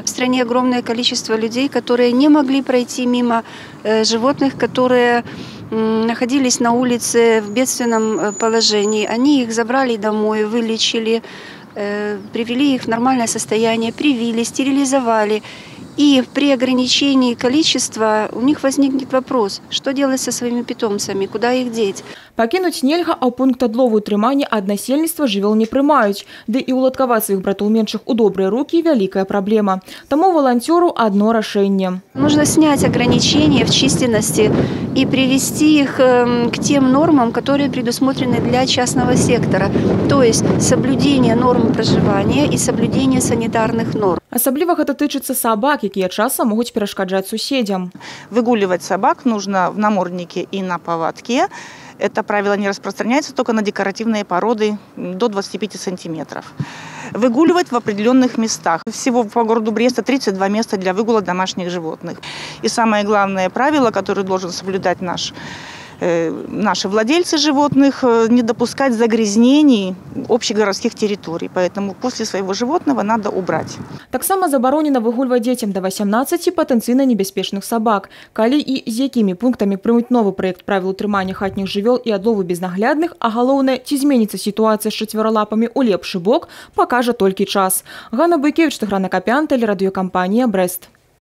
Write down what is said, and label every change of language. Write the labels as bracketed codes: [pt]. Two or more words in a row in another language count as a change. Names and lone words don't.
[ru] В стране огромное количество людей, которые не могли пройти мимо животных, которые находились на улице в бедственном положении. Они их забрали домой, вылечили, привели их в нормальное состояние, привили, стерилизовали. И при ограничении количества у них возникнет вопрос, что делать со своими питомцами, куда их деть. [be] Пакінуць нельга, а ў пункт адлову утрымання ад насельніцтва жывёл не прымаюць. Ды і уладкаваць сваіх братоў меншых у добрыя рукі – вялікая праблема. Таму валанцёру одно рашэнне. [ru] Нужно снять ограничения в численности и привести их к тем нормам, которые предусмотрены для частного сектора. То есть соблюдение норм проживания и соблюдение санитарных норм. [be] Асабліва гэта тычыцца сабак, якія часам могуць перашкаджаць суседзям. [ru] Выгуливать собак нужно в наморднике и на поводке. Это правило не распространяется только на декоративные породы до 25 сантиметров. Выгуливать в определенных местах. Всего по городу Бреста 32 места для выгула домашних животных. И самое главное правило, которое должен соблюдать наши владельцы животных, не допускать загрязнений общегородских территорий. Поэтому после своего животного надо убрать. [be] Таксама забаронена выгульваць дзецям до 18 патэнцыйна небяспечных сабак. Калі і з якімі пунктамі прымуць новы праект правіл утрымання хатніх жывёл і адлову безнаглядных, а галоўнае, ці зменіцца сітуацыя з чацвералапамі ў лепшы бок, пакажа толькі час. Ганна Бойкевіч, Тыгран Акапян, тэлерадыёкампанія «Брест».